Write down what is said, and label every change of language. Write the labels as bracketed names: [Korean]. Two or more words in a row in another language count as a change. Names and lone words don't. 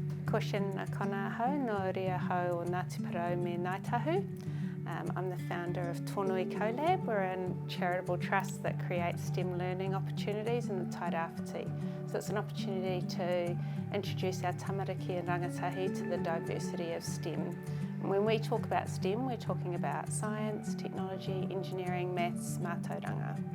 [Māori] Ko Shannon kona hau, no ria hau o Ngāti Porou me Ngāi Tahu. [English] I'm the founder of Tōnui Collab. We're a charitable trust that creates STEM learning opportunities in the Tai Rāwhiti. So it's an opportunity to introduce our tamariki and rangatahi to the diversity of STEM. And when we talk about STEM, we're talking about science, technology, engineering, maths, mātauranga.